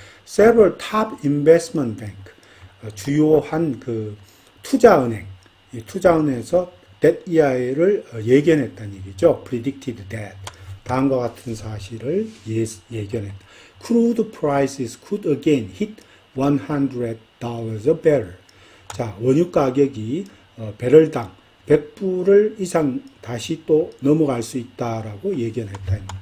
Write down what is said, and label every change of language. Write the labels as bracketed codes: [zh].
[en] Several top investment bank, [ko] 주요한 그 투자은행, 이 투자은행에서 that year를 예견했다는 얘기죠. [en] predicted that. [ko] 다음과 같은 사실을 예견했다. [en] Crude prices could again hit $100 a barrel. [ko] 자, 원유 가격이 배럴당 100불을 이상 다시 또 넘어갈 수 있다라고 예견했다.